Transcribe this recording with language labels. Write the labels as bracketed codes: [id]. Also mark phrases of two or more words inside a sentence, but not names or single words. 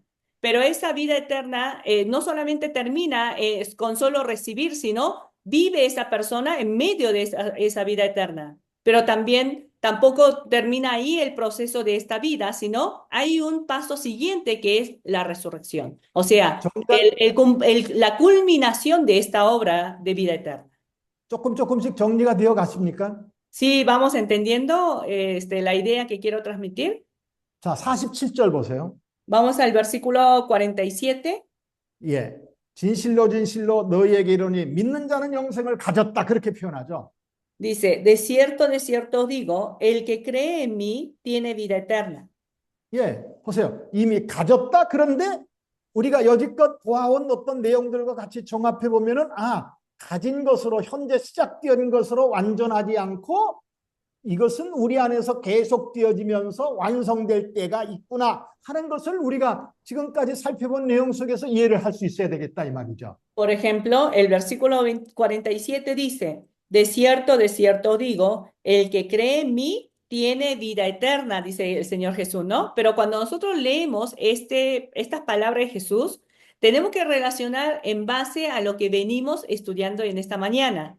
[es] Pero esa vida eterna no solamente termina con solo recibir, sino vive esa persona en medio de esa vida eterna. Pero tampoco termina ahí el proceso de esta vida, sino hay un paso siguiente que es la resurrección. O sea, la culminación de esta obra de vida eterna. [ko] 조금씩 정리가 되어 갔습니까? [es] Sí, vamos entendiendo la idea que quiero transmitir. [ko] 자, 47절 보세요. [es] Vamos al versículo 47. [ko] 예, 진실로 너희에게 이르노니 믿는 자는 영생을 가졌다 그렇게 표현하죠. Dice, de cierto digo, el que cree en mí tiene vida eterna. 예, 보세요. 이미 가졌다. 그런데 우리가 여지껏 보아온 어떤 내용들과 같이 종합해 보면은 가진 것으로 현재 시작되는 것으로 완전하지 않고 이것은 우리 안에서 계속되어지면서 완성될 때가 있구나 하는 것을 우리가 지금까지 살펴본 내용 속에서 이해를 할 수 있어야 되겠다 이 말이죠. [es] Por ejemplo, el versículo 47 dice, de cierto digo, el que cree en mí tiene vida eterna, dice el Señor Jesús, ¿no? Pero cuando nosotros leemos estas palabras de Jesús, tenemos que relacionar en base a lo que venimos estudiando en esta mañana.